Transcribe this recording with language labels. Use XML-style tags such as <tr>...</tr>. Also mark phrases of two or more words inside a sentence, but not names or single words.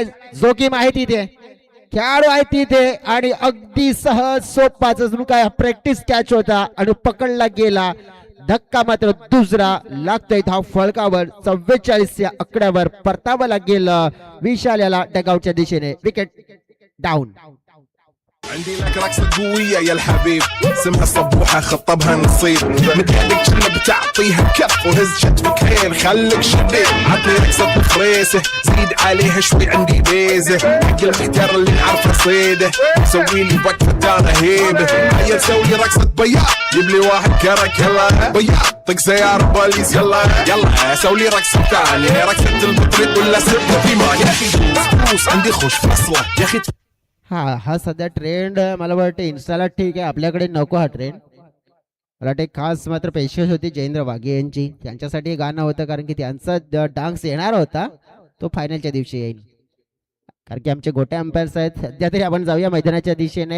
<mr>जोखीम आहे तिथे, खेळाडू आहे तिथे आणि अगदी सहज सोपाच काय</mr> <en>practice catch</en> <mr>होता आणि पकडला गेला. धक्का मात्र दुसरा लागतोय. धाव फलकावर 44 या आकड्यावर परतावं लागेल विशाल याला डगआउटच्या दिशेने.</mr> <en>wicket down.</en> <ar>عندي لك رقصة قوية يا الحبيب اسمها صبوحة خطبها نصيب متهدك شنو بتعطيها كف وهز شتفك خير خليك شديد عطني رقصة فريسة زيد عليها شوي عندي بيزة حق المحتار اللي نعرفه صيده سوي لي وقفة انا هيبة هيا نسوي رقصة بياض جيب لي واحد كرك يلا بياض طق سيارة بوليس يلا يلا سوي لي رقصة ثانية رقصة البطريق ولا سبة في مال يا اخي فلوس عندي خوش فصلة يا اخي.</ar> <mr>हा सध्या ट्रेंड मला वाटतं इन्स्टाला ठीक आहे, आपल्याकडे नको हा ट्रेंड. मला वाटतं खास मात्र पेशवेस होती जयेंद्र वाघे यांची, त्यांच्यासाठी गाणं होतं कारण की त्यांचा डान्स येणार होता तो फायनलच्या दिवशी येईल. कारण की आमचे गोटे अंपायर्स आहेत. सध्या तरी आपण जाऊया मैदानाच्या दिशेने.</mr>